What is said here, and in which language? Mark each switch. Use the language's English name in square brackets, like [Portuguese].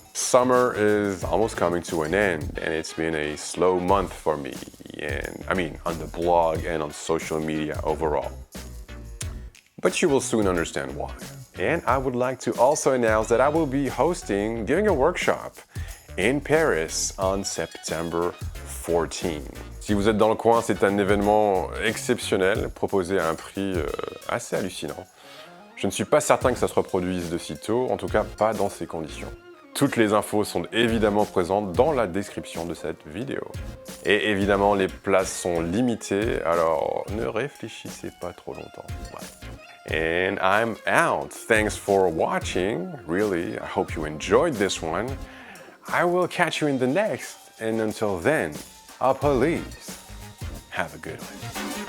[English] Summer is almost coming to an end, and it's been a slow month for me, on the blog and on social media overall. But you will soon understand why. And I would like to also announce that I will be giving a workshop in Paris on September 14. [French] Si vous êtes dans le coin, c'est un événement exceptionnel, proposé à un prix assez hallucinant. Je ne suis pas certain que ça se reproduise de sitôt, en tout cas pas dans ces conditions. Toutes les infos sont évidemment présentes dans la description de cette vidéo. Et évidemment, les places sont limitées, alors ne réfléchissez pas trop longtemps. [English] Ouais. And I'm out. Thanks for watching. Really, I hope you enjoyed this one. I will catch you in the next, and until then, please have a good one.